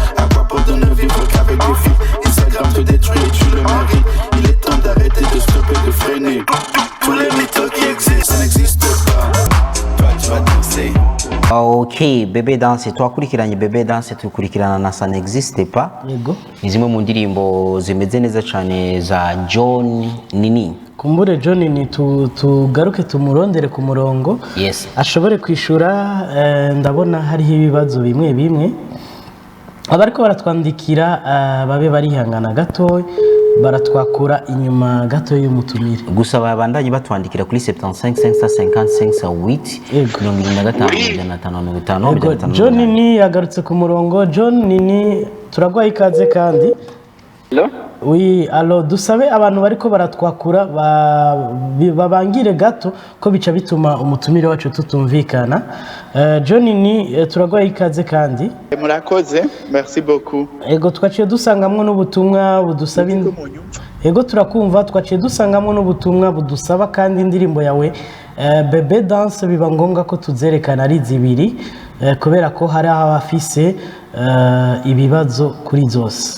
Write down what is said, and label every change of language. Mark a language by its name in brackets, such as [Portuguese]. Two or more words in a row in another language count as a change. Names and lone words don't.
[French] À quoi bon de ne vivre qu'avec des filles? Instagram te détruit et tu le maries. Il est temps d'arrêter de stopper, de freiner. Tous les mythos qui existent, ça n'existe pas. Toi tu vas danser. [Rundi] Ok, Bebe Dance twakurikiranye Bebe Dance tukurikirana na Ça n'existe pas. Yego. Ni zimwe mu ndirimbo zimeze neza cyane za John Nini. Kumbure John ni tugaruke tumurondere ku murongo. Yes. Ashobore kwishura ndabona hariho ibibazo bimwe bimwe. Abariko baratwandikira babe barihangana gato baratwakura inyuma gato y'umutumire. Gusa babandanye batwandikira kuri 75 555 John Nini yagarutse ku murongo. John Nini turagwaye ikaze kandi. Hello? [French] Oui, alors [Rundi] dusabe abantu bariko baratwakura babangire gato ko bica bituma umutumire wacu tutumvikana. John Nini turagwaye ikaze kandi. Murakoze, [French] merci beaucoup. [Rundi] Ego twaciye dusangamwe n'ubutumwa budusaba Ego turakumva twaciye dusangamwe n'ubutumwa budusaba kandi indirimbo yawe Bebe Dance biba ngombwa ko tuzerekana ari zibiri kubera ko hari abafise ibibazo kuri zose.